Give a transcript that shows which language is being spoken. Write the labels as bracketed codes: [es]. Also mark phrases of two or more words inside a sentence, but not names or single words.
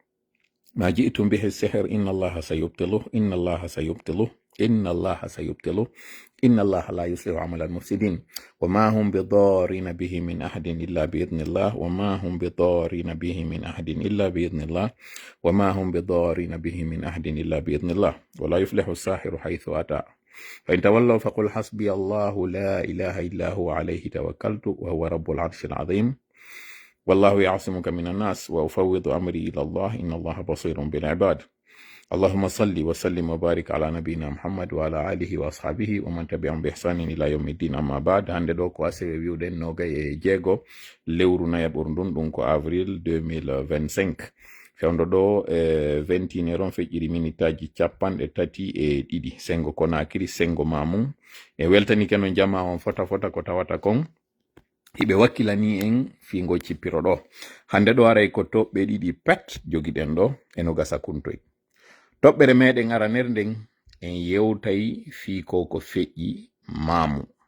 [ar] ما جئتم به السحر إن الله سيبطله إن الله سيبطله إن الله سيبطله إن الله لا يصلح عمل المفسدين وما هم بضارين به من أحد إلا بإذن الله وما هم بضارين به من أحد إلا بإذن الله وما هم بضارين به من أحد إلا بإذن الله ولا يفلح الساحر حيث أتى فإن تولوا فقل حسبي الله لا إله إلا هو عليه توكلت وهو رب العرش العظيم والله يعصمك من الناس وأفوض أمري إلى الله إن الله بصير بالعباد اللهم صل وسلم وبارك على نبينا محمد وعلى آله وأصحابه ومن تبعهم بإحسان إلى يوم الدين أما بعد [ff] hande ɗo ko asewe wiwɗen nogay e jeego lewru nayaɓurdun ɗum ko avril 2025 fewndo ɗo 21 on feƴƴiri minitaji capanɗe tati e ɗiɗi sengo Konakiri sengo Mamum e weltanike no jama on fota ko tawata kon hiɓe wakkilani en fiingo cippiro ɗo hande ɗo aray ko toɓɓe ɗiɗi pet jogiɗen ɗo eno gasa kuntoy toɓɓere meɗen araner nden en yewtay fiiko ko feƴƴi Mamu